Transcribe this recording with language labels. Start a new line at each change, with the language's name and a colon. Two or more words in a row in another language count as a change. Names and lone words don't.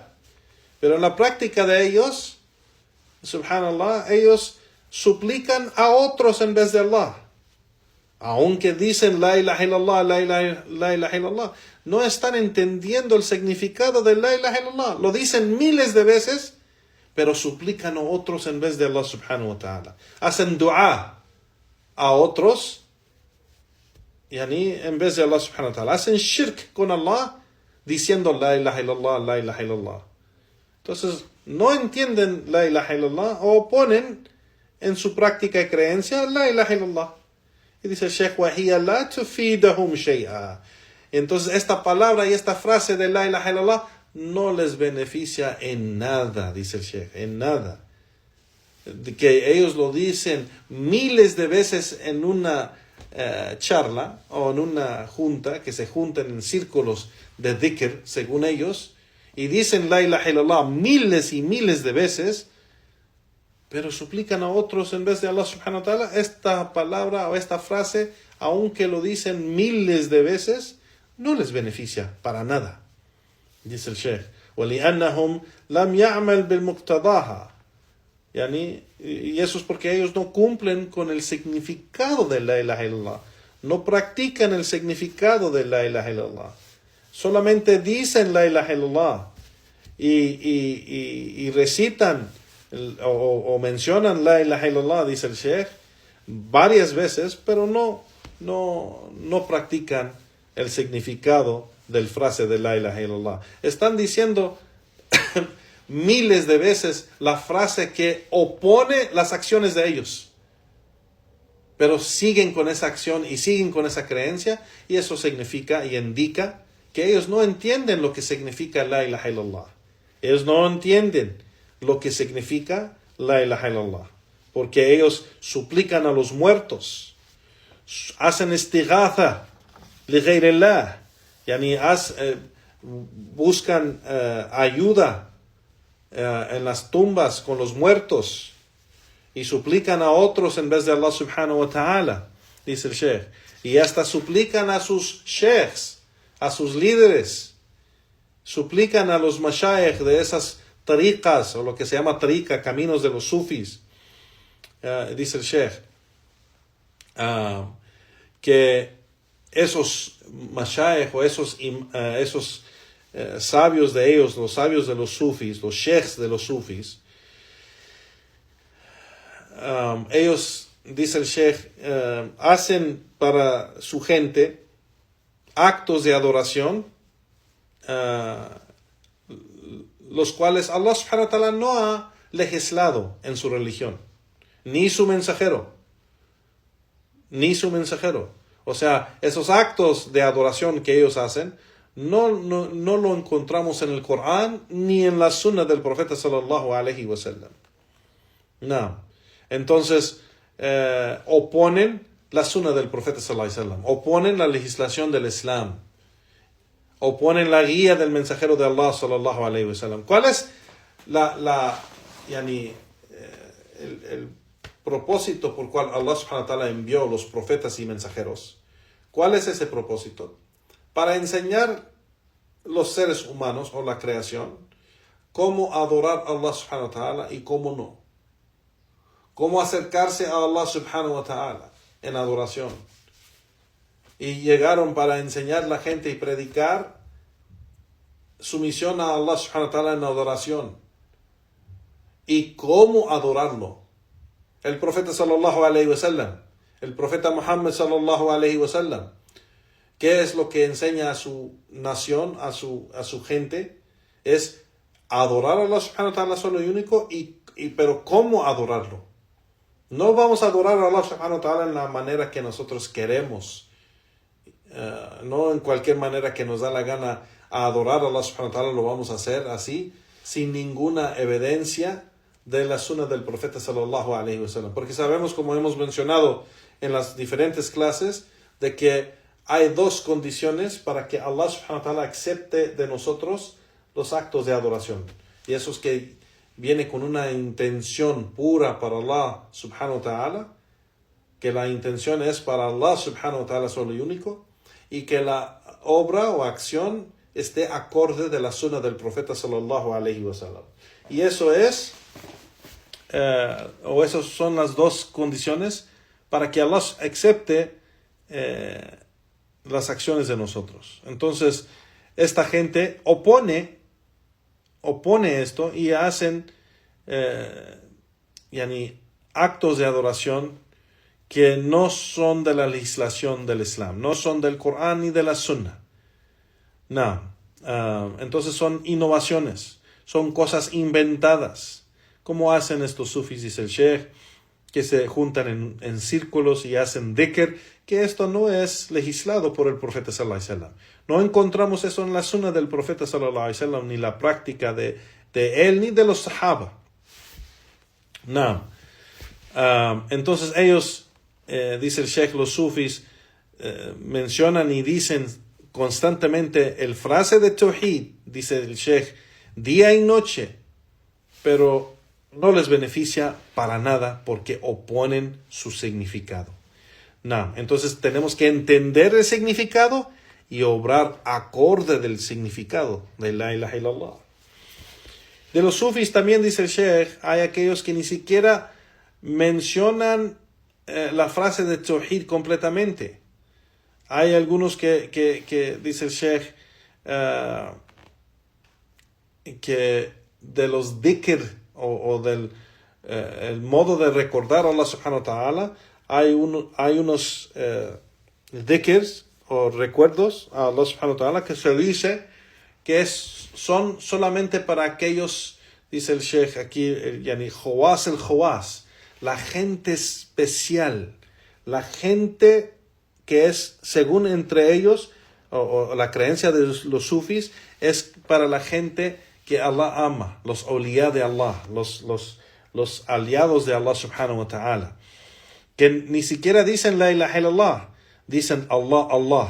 Spanish: Pero en la práctica de ellos, subhanallah, ellos suplican a otros en vez de Allah. Aunque dicen
Arabic: لا إله إلا الله, لا إله إلا الله,
Spanish: no están entendiendo el significado de
Arabic: لا إله إلا الله.
Spanish: Lo dicen miles de veces, pero suplican a otros en vez de
Arabic: الله سبحانه وتعالى.
Spanish: Hacen dua a otros, en vez de
Arabic: الله سبحانه وتعالى.
Spanish: Hacen shirk con Allah, diciendo
Arabic: لا إله إلا الله, لا إله إلا الله.
Spanish: Entonces, no entienden
Arabic: لا إله إلا الله,
Spanish: o ponen en su práctica y creencia
Arabic: لا إله إلا الله. Y dice el Sheikh, وَهِيَ لَا تُفِيدَهُمْ شَيْئًا.
Spanish: Entonces esta palabra y esta frase de
Arabic: لا إله إلا الله
Spanish: no les beneficia en nada, dice el Sheikh, en nada. Que ellos lo dicen miles de veces en una charla o en una junta, que se juntan en círculos de dhikr, según ellos, y dicen
Arabic: لا إله إلا الله
Spanish: miles y miles de veces, pero suplican a otros en vez de
Arabic: الله سبحانه وتعالى.
Spanish: Esta palabra o esta frase, aunque lo dicen miles de veces, no les beneficia para nada, dice el Sheikh.
Arabic: وَلِأَنَّهُمْ لَمْ يَعْمَلْ بِالْمُقْتَضَاهَا.
Spanish: Y eso es porque ellos no cumplen con el significado de
Arabic: لا إله إلا الله.
Spanish: No practican el significado de
Arabic: لا إله إلا الله.
Spanish: Solamente dicen
Arabic: لا إله إلا الله
Spanish: y recitan o mencionan
Arabic: لا إله إلا الله,
Spanish: dice el Sheikh, varias veces, pero no practican el significado del frase de
Arabic: لا إله إلا الله.
Spanish: Están diciendo miles de veces la frase que opone las acciones de ellos, pero siguen con esa acción y siguen con esa creencia, y eso significa y indica que ellos no entienden lo que significa
Arabic: لا إله إلا الله.
Spanish: Ellos no entienden lo que significa
Arabic: لا إله إلا الله,
Spanish: porque ellos suplican a los muertos, hacen
Arabic: استغاثة لغير الله,
Spanish: buscan ayuda en las tumbas con los muertos y suplican a otros en vez de
Arabic: الله سبحانه وتعالى,
Spanish: dice el Sheikh, y hasta suplican a sus sheikhs, a sus líderes, suplican a los mashayikh de esas tariqas, o lo que se llama tariqa, caminos de los sufis, dice el Sheikh, que esos mashayikh o esos sabios de ellos, los sabios de los sufis, los sheikhs de los sufis, ellos, dice el Sheikh, hacen para su gente actos de adoración, los cuales
Arabic: الله سبحانه وتعالى
Spanish: no ha legislado en su religión, ni su mensajero. O sea, esos actos de adoración que ellos hacen, no lo encontramos en el Corán ni en la Sunna del profeta
Arabic: صلى الله عليه وسلم.
Spanish: No. Entonces, oponen la Sunna del profeta
Arabic: صلى الله عليه وسلم,
Spanish: oponen la legislación del Islam, oponen la guía del mensajero de Allah
Arabic: صلى الله عليه وسلم.
Spanish: ¿Cuál es el propósito por cual
Arabic: الله سبحانه وتعالى
Spanish: envió los profetas y mensajeros? ¿Cuál es ese propósito? Para enseñar los seres humanos o la creación cómo adorar a
Arabic: الله سبحانه وتعالى
Spanish: y cómo no. Cómo acercarse a
Arabic: الله سبحانه وتعالى
Spanish: en adoración. Y llegaron para enseñar a la gente y predicar sumisión a
Arabic: الله سبحانه وتعالى
Spanish: en adoración. Y cómo adorarlo. El profeta
Arabic: صلى الله عليه وسلم,
Spanish: el profeta Muhammad
Arabic: صلى الله عليه وسلم,
Spanish: ¿qué es lo que enseña a su nación, a su gente? Es adorar a
Arabic: الله سبحانه وتعالى
Spanish: solo y único, pero ¿cómo adorarlo? No vamos a adorar a
Arabic: الله سبحانه وتعالى
Spanish: en la manera que nosotros queremos, no en cualquier manera que nos da la gana a adorar a
Arabic: الله سبحانه وتعالى
Spanish: lo vamos a hacer así, sin ninguna evidencia de la sunna del profeta
Arabic: صلى الله عليه وسلم.
Spanish: Porque sabemos, como hemos mencionado en las diferentes clases, de que hay dos condiciones para que
Arabic: الله سبحانه وتعالى
Spanish: acepte de nosotros los actos de adoración. Y eso es que viene con una intención pura para
Arabic: الله سبحانه وتعالى,
Spanish: que la intención es para
Arabic: الله سبحانه وتعالى
Spanish: solo y único, y que la obra o acción esté acorde de la sunna del profeta
Arabic: صلى الله عليه وسلم.
Spanish: Y eso es, esas son las dos condiciones para que Allah acepte las acciones de nosotros. Entonces, esta gente opone esto y hacen actos de adoración que no son de la legislación del Islam, no son del Corán ni de la Sunna. No. Entonces son innovaciones, son cosas inventadas. ¿Cómo hacen estos sufis? Dice el Sheikh, que se juntan en círculos y hacen dhikr, que esto no es legislado por el profeta
Arabic: صلى الله عليه وسلم.
Spanish: No encontramos eso en la sunna del profeta
Arabic: صلى الله عليه وسلم,
Spanish: ni la práctica de él, ni de los sahaba. No. Entonces ellos, dice el Sheikh, los sufis, mencionan y dicen constantemente el frase de Tawhid, dice el Sheikh, día y noche, pero no les beneficia para nada porque oponen su significado. No, entonces tenemos que entender el significado y obrar acorde del significado de
Arabic: لا إله إلا الله.
Spanish: De los sufis también, dice el Sheikh, hay aquellos que ni siquiera mencionan la frase de Tawhid completamente. Hay algunos que dice el Sheikh, que de los dhikr o del el modo de recordar a
Arabic: الله سبحانه وتعالى,
Spanish: hay unos dhikrs o recuerdos a
Arabic: الله سبحانه وتعالى
Spanish: que se dice que son solamente para aquellos, dice el Sheikh aquí, el Khawas, la gente especial, la gente que es, según entre ellos, o la creencia de los sufis, es para la gente que Allah ama, los awliya de Allah, los aliados de
Arabic: الله سبحانه وتعالى,
Spanish: que ni siquiera dicen
Arabic: لا إله إلا الله,
Spanish: dicen Allah, Allah.